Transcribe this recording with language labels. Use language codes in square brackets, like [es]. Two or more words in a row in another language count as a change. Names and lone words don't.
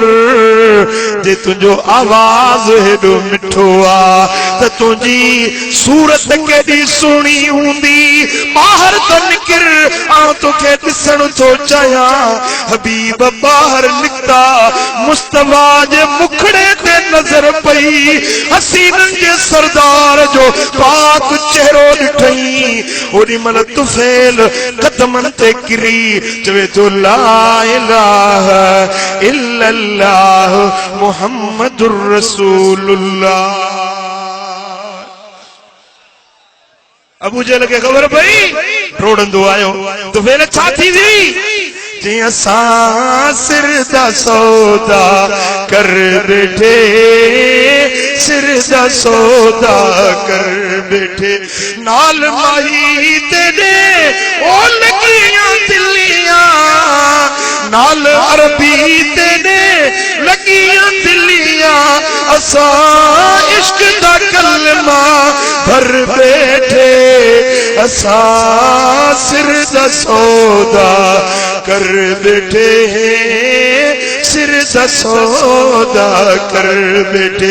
[sd] जे तुंहिंजो आवाज़ हेॾो मिठो आहे त तुंहिंजी सूरत केॾी सुहिणी हूंदी, ॿाहिरि त निकिर, आउं तोखे ॾिसण थो चाहियां। हबीब ॿाहिरि निकिता, मुस्तफा जे मुखड़े ते नज़र पई, हसीननि जे सरदार जो पाक चेहरो ॾिठई। ओॾी महिल तुफैल कदमनि ते किरी चवे थो [ar] لا إله إلا الله محمد رسول الله. [sd] अबू जहल खे ख़बर पई, रोड़ंदो आयो। तुफैल छा थी हुई? [pa] جی اساں سر دا سودا کر بیٹھے، سر دا سودا کر بیٹھے، نال ماہی تیرے او لگیاں دلیاں, نال عربی تیرے لگیاں دلیاں، اسا عشق دا کلمہ بھر بیٹھے اسا سر دا سودا کر بیٹھے سر دا سودا کر بیٹھے